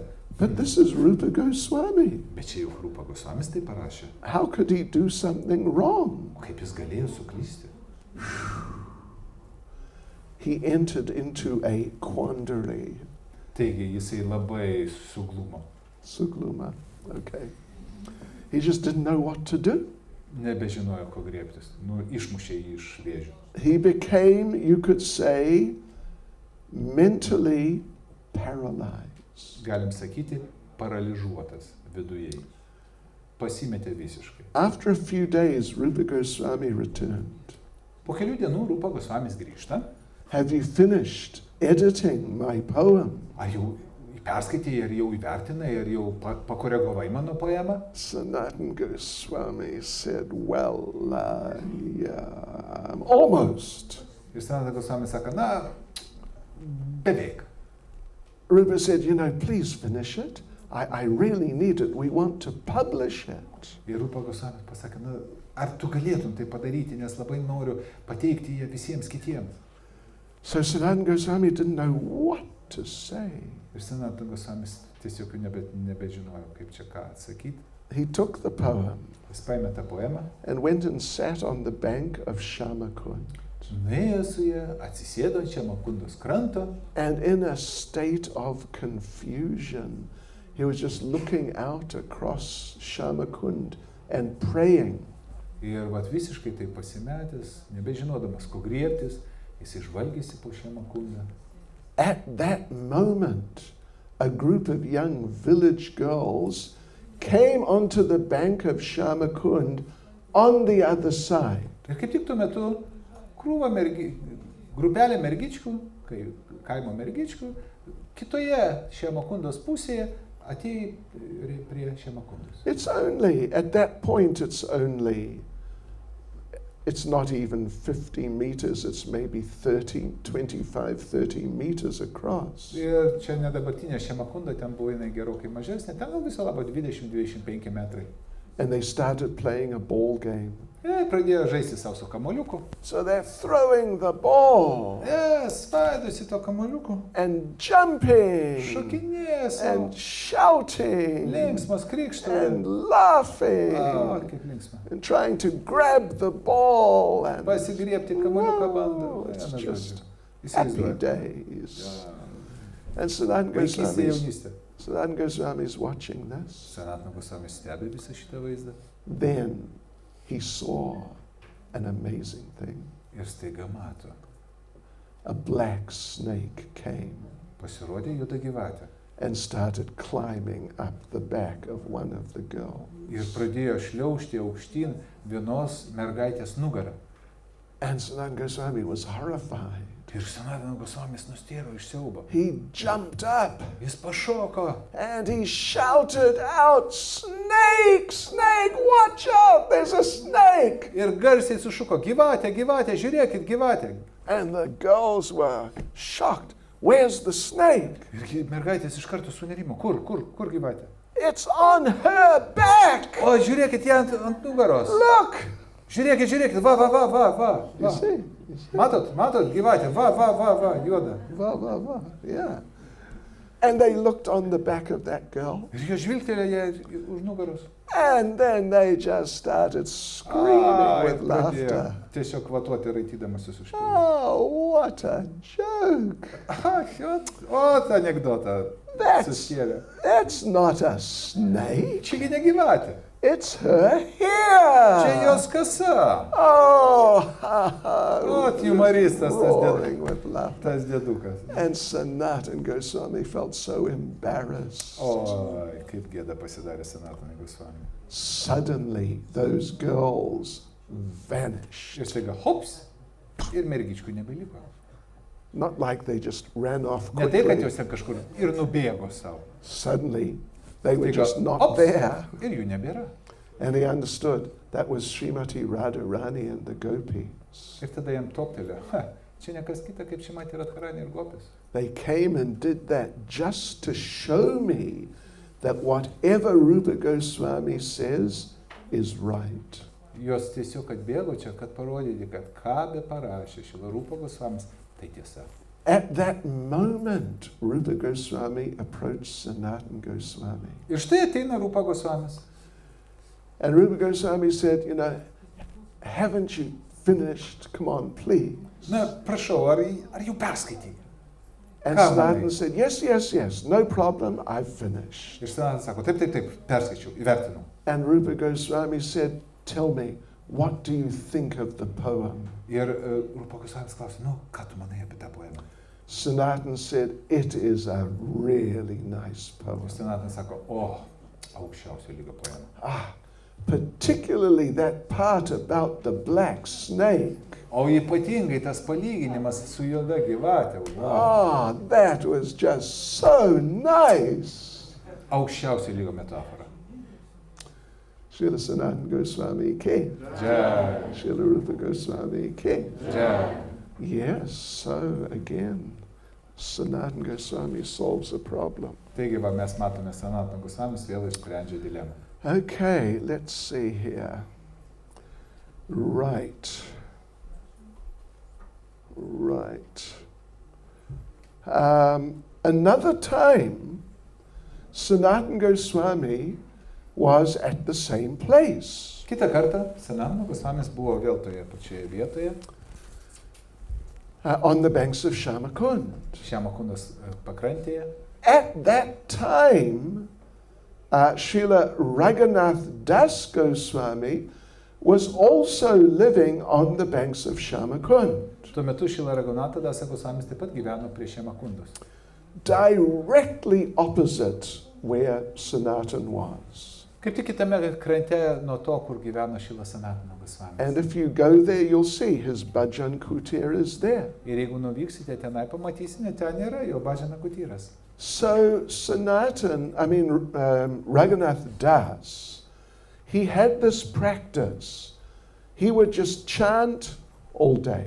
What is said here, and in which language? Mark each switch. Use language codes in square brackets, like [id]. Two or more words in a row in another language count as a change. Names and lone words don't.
[en] But this is Rupa Goswami. [lt] Bet čia jau Rupa Goswamis tai parašė. [en] How could he do something wrong? [lt] O kaip jis galėjo suklysti? [en] He entered into a quandary. [lt] Taigi jisai labai suglumo. Sugluma, okay. [en] He just didn't know what to do. [lt] Nebežinojo, ko griebtis. Nu, išmušė jį iš vėžių. [en] He became, you could say, mentally paralyzed. [lt] Galim sakyti, paralyžuotas viduje. Pasimetė visiškai. [en] After a few days, Rupa Goswami returned. [lt] Po kelių dienų Rupa Gosvamis grįžta. [en] Have you finished editing my poem? [lt] Ar jau perskaitėjai, ar jau įvertinai, ar jau pakoregavai mano poemą? [en] Sanatana Goswami said, well, yeah, almost. [lt] Ir Sanatana Gosvamis sako, na, beveik. [en] Rupa said, you know, please finish it. I really need it. We want to publish it. [lt] Ir Rupa Gosvamis pasakė, na, ar tu galėtum tai padaryti, nes labai noriu pateikti ją visiems kitiems. [en] So Sanatana Goswami didn't know what to say. [lt] Ir Sanatana Gosvamis tiesiog nebežinojo, kaip čia ką atsakyti. [en] He took the poem [lt] Jis paėmė tą poemą, [en] and went and sat on the bank of Shamakund. [lt] nuėjo su ją, atsisėdo ant Šamakundos kranto. [en] And in a state of confusion, he was just looking out across Shamakund and praying. [lt] Ir vat visiškai tai pasimetęs, nebežinodamas, ko griebtis, jis išvalgėsi po Šamakundą. [en] At that moment, a group of young village girls came onto the bank of Shamakund on the other side. [lt] Ir kaip tik tuo metu krūva grupelė mergičkų, kaimo mergičkų, kitoje Šamakundos pusėje atėjo prie Šamakundos. [en] At that point, it's not even 50 meters, it's maybe 25, 30 meters across. [lt] Ir čia ne dabartinė Šamakunda, ten buvo jinai gerokai mažesnė, ten gal viso labo 20-25 metrai. [en] And they started playing a ball game. [lt] Ir pradėjo žaisti savo su kamuoliuku. [en] So they're throwing the ball [lt] Spaidosi to kamuoliuku. [en] and jumping [lt] Šokinėjo [en] and [lt] savo. [en] shouting [lt] Linksmas krikštas. [en] and laughing [lt] Kaip linksma. [en] and trying to grab the ball and [lt] Pasigriebti kamuoliuką bando. [en] Whoa, it's [lt] Vienu [en] just [lt] žodžiu. [en] happy [lt] Įsivaizduoju. [en] days. And Sanatana [lt] Vaikystė, jaunystė. [en] Goswami is watching this. [lt] Sanatana Gosvamis stebi visą šitą vaizdą. [en] Then he saw an amazing thing. [lt] Ir staiga mato. [en] A black snake came [lt] Pasirodė juoda gyvatė. [en] and started climbing up the back of one of the girls. [lt] Ir pradėjo šliaužti aukštyn vienos mergaitės nugarą. [en] And Sanatana Goswami was horrified. [lt] Ir Sanatana Gosvamis nustėro iš siaubo. [en] He jumped up [lt] Jis pašoko. [en] and he shouted out, "Snake, snake, watch out, there's a snake!" [lt] Ir garsiai sušuko, gyvatė, gyvatė, žiūrėkit, gyvatė. [en] And the girls were shocked. Where's the snake? [lt] Ir mergaitės iš karto sunerimo. Kur gyvatė? [en] It's on her back. [lt] O, žiūrėkit ją ant nugaros. [en] Look. [lt] Žiūrėkit, va. [en] You see? [lt] Matot, gyvatė, va, juoda. [en] Yeah. And they looked on the back of that girl. [lt] Ir jie žvilgtelėjo ją už nugaros. [en] And then they just started screaming with laughter. [lt] Tiesiog kvatuoti raitydamasis už kelių. [en] Oh, what a joke. [lt] O, tą anekdotą suskėlė. [en] That's not a snake. [lt] Čiagi ne gyvatė. [en] It's her hair. [lt] Čia jos kasa. [en] Oh, [lt] O, humoristas [en] roaring with laughter. [lt] tas dėdukas. [en] And Sanatana Goswami felt so embarrassed. [lt] Oi, kaip gėda pasidarė Sanatana Gosvami. [en] Suddenly, those girls vanished. [lt] Ir staiga, hops, ir mergičkų nebeliko. [en] Not like they just ran off [lt] Ne tai, kad [en] quickly. [lt] jos ten kažkur ir nubėgo savo. [en] Suddenly, they were [lt] Staiga, [en] just not [lt] hops, [en] there. [lt] ir jų nebėra. [en] And he understood that was Srimati Radharani and the gopis. [lt] Ir tada jam toptelė, čia ne kas kita kaip Šrimati Radharani ir gopis. [en] They came and did that just to show me that whatever Rupa Goswami says is right. [lt] Jos tiesiog atbėgo čia, kad parodyti, kad ką be parašė Šrila Rupa Gosvamis, tai tiesa. [en] At that moment, Rupa Goswami approached Sanatana Goswami. [lt] Ir štai ateina Rupa Gosvamis. [en] And Rupa Goswami said, you know, haven't you finished? Come on, please. [lt] Na, prašau, ar jau perskaitai? [en] And Come on, Sanatana mate. said, yes, no problem, I've finished. [lt] Ir Sanatana sako, taip, perskaičiau, įvertinau. [en] And Rupa Goswami said, tell me, what do you think of the poem? [lt] Ir Rupa Gosvamis klausė, ką tu manai apie tą poemą? [en] Sanatana said, it is a really nice poem. [lt] Ir Sanatana sako, Aukščiausio lygio poema. [en] Particularly that part about the black snake. [lt] O ypatingai tas palyginimas su juoda gyvatė. [en] Wow. That was just so nice. [lt] Aukščiausio lygio metafora. [bn] Srila Sanatana Goswami Ki. Jai. Srila Rupa Goswami Ki. Jai. [en] Yes, so again, Sanatana Goswami solves a problem. [lt] Taigi, va, mes matome Sanatana Goswamis vėl išsprendžia dilemą. [en] Okay, let's see here. Right. Another time, Sanatana Goswami was at the same place. [lt] Kitą kartą Sanatana Goswamis buvo vėl toje pačioje vietoje. [en] On the banks of Shamakund. [lt] Šamakundos pakrantėje. [en] At that time, Srila Raghunath Das Goswami was also living on the banks of Shamakund. [lt] Tuo metu Srila Raghunath Das Goswamis taip pat gyveno prie Šamakundos. [en] Directly opposite where Sanatana was. [lt] Kaip tik kitame krante nuo to, kur gyveno Srila Sanatana Goswamis. [en] And if you go there, you'll see his [bn] bhajan kutir [en] is there. [lt] Ir jeigu nuvyksite tenai, pamatysite, ten yra jo bhajana kutyras. [en] So Raghunath Das, he had this practice. He would just chant all day.